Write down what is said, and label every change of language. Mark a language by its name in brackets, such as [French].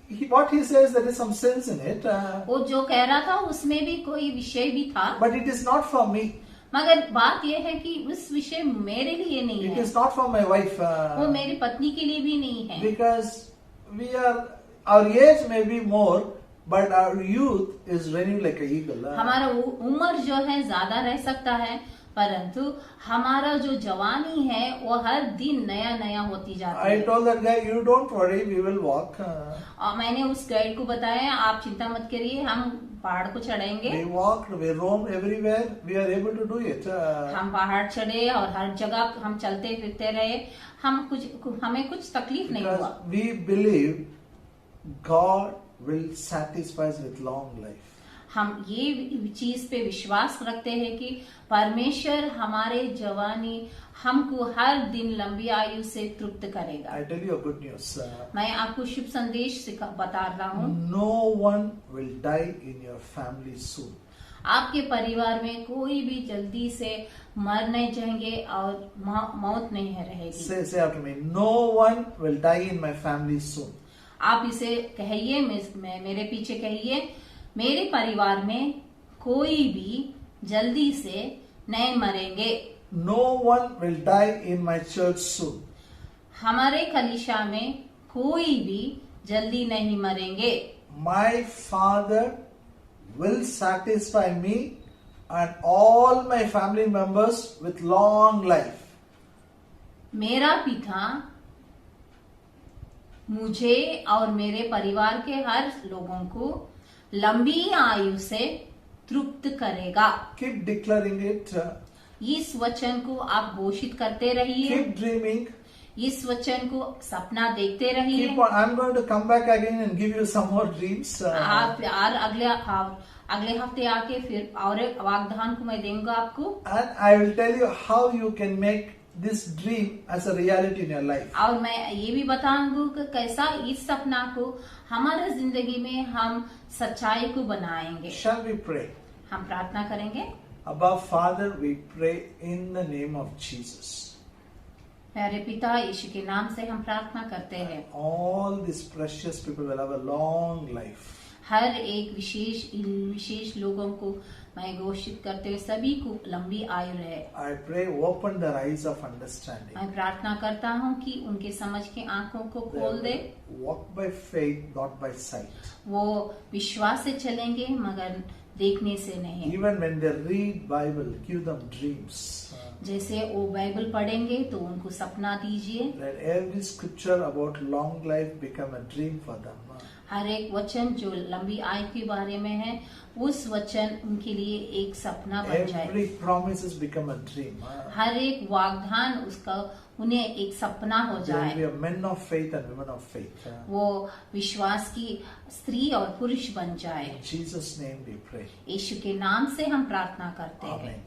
[English] What he says, there is some sense in it. [Hindi] वो जो कह रहा था उसमें भी कोई विषय भी था, [English] But it is not for me. [Hindi] मगर बात यह है कि उस विषय मेरे लिए नहीं [English] It [Hindi] है, [English] is not for my wife. [Hindi] वो मेरी पत्नी के लिए भी नहीं है। [English] Because our age may be more, but our youth is running like an eagle. [Hindi] हमारा उम्र जो है ज्यादा रह सकता है, परंतु हमारा जो जवानी है वो हर दिन नया नया होती जाती [English] I [Hindi] है। [English] told that guy, you don't worry, we will walk. [Hindi] और मैंने उस गाइड को बताया आप चिंता मत करिए, हम पहाड़ को चढ़ेंगे। [English] We walked, we roamed everywhere, we are able to do it. [Hindi] हम पहाड़ चढ़े और हर जगह हम चलते फिरते रहे, हमें कुछ तकलीफ नहीं हुआ। [English] Because we believe God will satisfy us with long life. [Hindi] हम ये चीज पे विश्वास रखते हैं कि परमेश्वर हमारे जवानी हमको हर दिन लंबी आयु से तृप्त करेगा। [English] I tell you a good news. [Hindi] मैं आपको शुभ संदेश बता रहा हूँ, [English] No one will die in your family soon. [Hindi] आपके परिवार में कोई भी जल्दी से मर नहीं जाएंगे और मौत नहीं रहेगी। [English] Say after me, no one will die in my family soon. [Hindi] आप इसे कहिए, मेरे पीछे कहिए, मेरे परिवार में कोई भी जल्दी से नहीं मरेंगे। [English] No one will die in my church soon. [Hindi] हमारे कलीसिया में कोई भी जल्दी नहीं मरेंगे। [English] My Father will satisfy me and all my family members with long life. [Hindi] मेरा पिता मुझे और मेरे परिवार के हर लोगों को लंबी आयु से तृप्त करेगा। [English] Keep declaring it. [Hindi] इस वचन को आप घोषित करते रहिए, [English] Keep dreaming. [Hindi] इस वचन को सपना देखते रहिए। [English] Keep on. I'm going to come back again and give you some more dreams. [Hindi] आप और अगले हफ्ते आके फिर और एक वाग्दान को मैं दूंगा आपको, [English] And I will tell you how you can make this dream as a reality in your life. [Hindi] और मैं ये भी बताऊंगा कि कैसा इस सपना को हमारे जिंदगी में हम सच्चाई को बनाएंगे। [English] Shall we pray? [Hindi] हम प्रार्थना करेंगे। [English] Abba Father, we pray in the name of Jesus. [Hindi] प्यारे पिता, यीशु के नाम से हम प्रार्थना करते हैं। [English] All these precious people will have a long life. [Hindi] हर एक विशेष लोगों को मैं घोषित करते हुए सभी को लंबी आयु रहे। [English] I pray, open their eyes of understanding. [Hindi] मैं प्रार्थना करता हूँ कि उनके समझ के आंखों को खोल दे। [English] Walk by faith, not by sight. [Hindi] वो विश्वास से चलेंगे मगर देखने से नहीं। [English] Even when they read Bible, give them dreams. [Hindi] जैसे वो बाइबल पढ़ेंगे तो उनको सपना दीजिए। [English] Let every scripture about long life become a dream for them. [Hindi] हर एक वचन जो लंबी आयु के बारे में है, उस वचन उनके लिए एक सपना बन जाए। [English] Every promises become a dream. [Hindi] हर एक वाग्दान उसका उन्हें एक सपना हो [English] They will [Hindi] जाए। [English] be a men of faith and women of faith. [Hindi] वो विश्वास की स्त्री और पुरुष बन जाए। [English] In Jesus' name we pray. [Hindi] यीशु के नाम से हम प्रार्थना करते हैं।